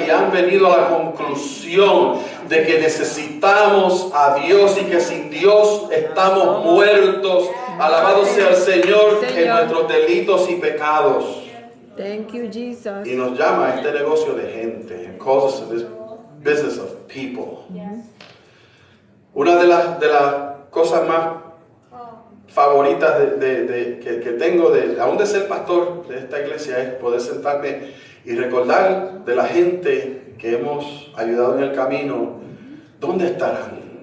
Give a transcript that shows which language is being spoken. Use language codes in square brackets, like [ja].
[es] Y han venido a la conclusión de que necesitamos a Dios y que sin Dios estamos muertos. Alabado sea el Señor en nuestros delitos y pecados. [en] Thank you, Jesus. [es] Y nos llama a este negocio de gente. [en] He calls us to this business of people. [es] Una de las cosas más favoritas que tengo, aún de ser pastor de esta iglesia, es poder sentarme y recordar de la gente que hemos ayudado en el camino. ¿Dónde estarán?